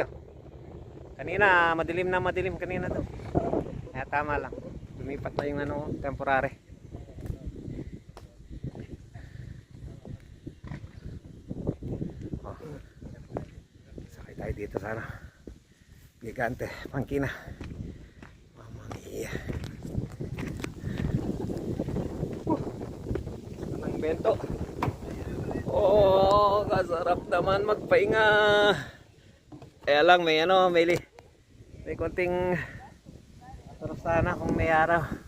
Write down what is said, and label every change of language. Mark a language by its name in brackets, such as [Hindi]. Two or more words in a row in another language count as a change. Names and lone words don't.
[Filipino] Kanina, madilim kanina to. Kaya tama lang. Lumipat na yung temporary. Oh. Sakay tayo dito sana. Gigante, Pangkina. [Italian] Mamma mia. [Filipino] Anong bento? Oh, kasarap naman magpahinga. Kaya lang may may konting sarap sana kung may araw.